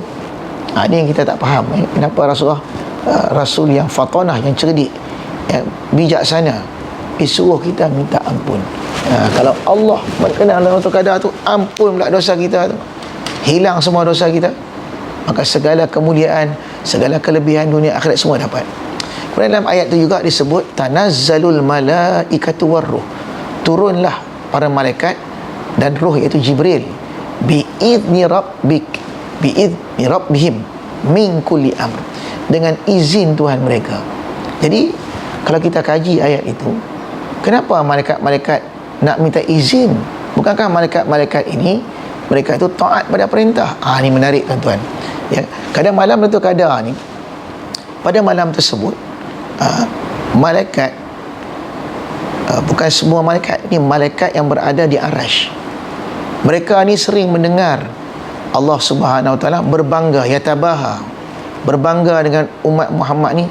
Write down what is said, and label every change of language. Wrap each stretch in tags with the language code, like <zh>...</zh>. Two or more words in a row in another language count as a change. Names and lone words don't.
<ms>Ini yang kita tak faham, kenapa Rasulullah, Rasul yang fatanah, yang cerdik, yang bijaksana, disuruh kita minta ampun. Kalau Allah berkenan Lailatul Qadar tu, ampun pula dosa kita tu, hilang semua dosa kita, maka segala kemuliaan, segala kelebihan dunia akhirat semua dapat. Kemudian dalam ayat tu juga disebut</ms> <ar>تنزل الملائكة والروح,</ar> <ms>turunlah para malaikat dan roh, iaitu Jibril,</ms> <ar>بإذن ربهم من كل أمر,</ar> <ms>dengan izin Tuhan mereka. Jadi kalau kita kaji ayat itu, kenapa malaikat-malaikat nak minta izin? Bukankah malaikat-malaikat ini, mereka itu taat pada perintah? Ini menarik tuan-tuan. Ya, kadang malam Lailatul Qadar ni, pada malam tersebut, malaikat, bukan semua malaikat, ni malaikat yang berada di Arash, mereka ni sering mendengar Allah</ms> <ar>سبحانه وتعالى</ar> <ms>berbangga, yatabaha, berbangga dengan umat Muhammad ni.</ms>